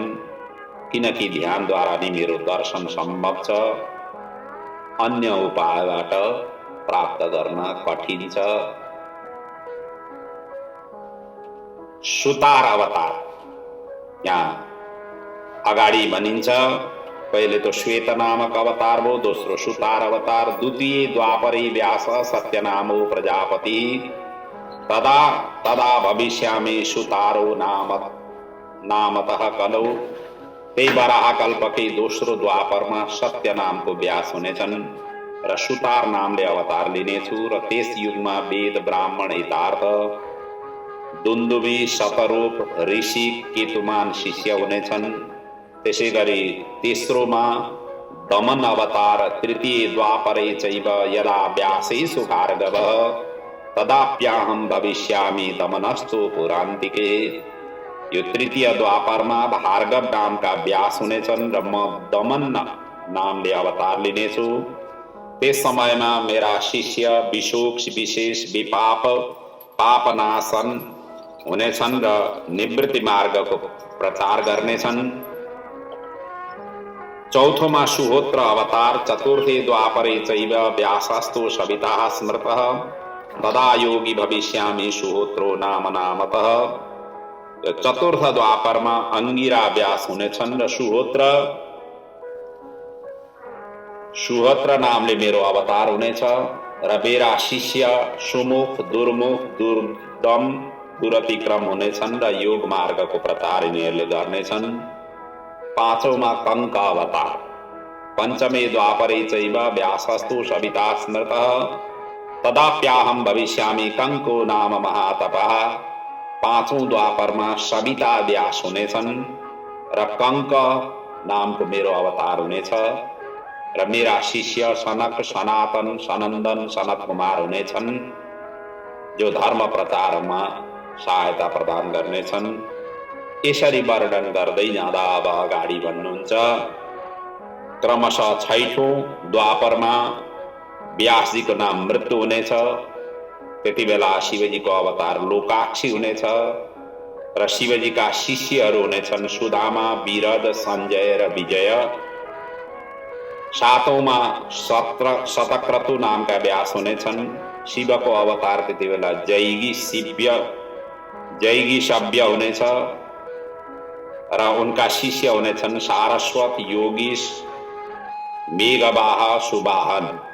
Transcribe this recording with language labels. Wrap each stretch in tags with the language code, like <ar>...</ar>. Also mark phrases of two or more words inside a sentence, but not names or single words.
<ne>किनकि ध्यानद्वारा नै मेरो दर्शन सम्भव छ, अन्य उपायबाट प्राप्त गर्न कठिन छ। सुतार अवतार यहाँ अगाडि भनिन्छ। पहिले तो श्वेत नामक अवतार भयो, दोस्रो सुतार अवतार,</ne> <sa>द्वितीय द्वापरे व्यास सत्यनामो प्रजापति तदा भविष्यामि सुतारो नामतः कलौ।</sa> <ne>त्यही वराह कल्पकै दोस्रो द्वापरमा सत्य नामको व्यास हुनेछन् र सुतार नामले अवतार लिनेछु र त्यस युगमा वेद, ब्राह्मण, हितार्थ, दुन्दुभी, शतरूप, ऋषि, केतुमान शिष्य हुनेछन्। त्यसै गरी तेस्रोमा दमन अवतार,</ne> <sa>तृतीय द्वापरे चैव यदा व्यासेषु भार्गवः तदाप्याहं भविष्यामि दमनस्तु पुरान्तिके।</sa> <ne>यो तृतीय द्वापरमा भार्गव नामका व्यास हुनेछन् र म दमन नामले अवतार लिनेछु। त्यस समयमा मेरा शिष्य विशेष विपाप पापनाशन हुनेछन् र निवृत्ति मार्गको प्रचार गर्नेछन्। चौथोमा सुहोत्र अवतार, चतुर्थे द्वापरे चैव व्यासस्तु सविता स्मृतः तदा योगी भविष्यामि सुहोत्रो नामतः। चतुर्थ द्वापरमा अंगिरा व्यास हुनेछन् र सुहोत्र नामले मेरो अवतार हुनेछ र मेरा शिष्य सुमुख, दुर्मुख, दुर्दम, दुरतिक्रम हुनेछन् र योग मार्गको प्रचार यिनीहरूले गर्नेछन्। पाँचौंमा कंक अवतार,</ne> <sa>पंचमे द्वापरे चैव व्यासस्तु सविता स्मृतः तदाप्याहं भविष्यामि कंको नाम महातपः।</sa> <ne>पाँचौं द्वापरमा सविता व्यास हुनेछन् र कंक नामको मेरो अवतार हुनेछ र मेरा शिष्य सनक, सनातन, सनन्दन, सनत कुमार हुनेछन्, जो धर्म प्रचारमा सहायता प्रदान गर्नेछन्। यसरी वर्णन गर्दै जाँदा अब अगाडि भन्नुहुन्छ, क्रमशः 6औं द्वापरमा व्यासजीको नाम मृत्यु हुनेछ। त्यति बेला शिवजीको अवतार लोकाक्षी हुनेछ र शिवजीका शिष्यहरू हुनेछन् सुदामा, विरद, संजय र विजय। 7औंमा शतक्रतु नामका व्यास हुनेछन्। शिवको अवतार त्यति बेला जैगी सभ्य हुनेछ र उनका शिष्य हुनेछन् सारस्वत, योगीश, मेघवाह, सुवाहन।</ne>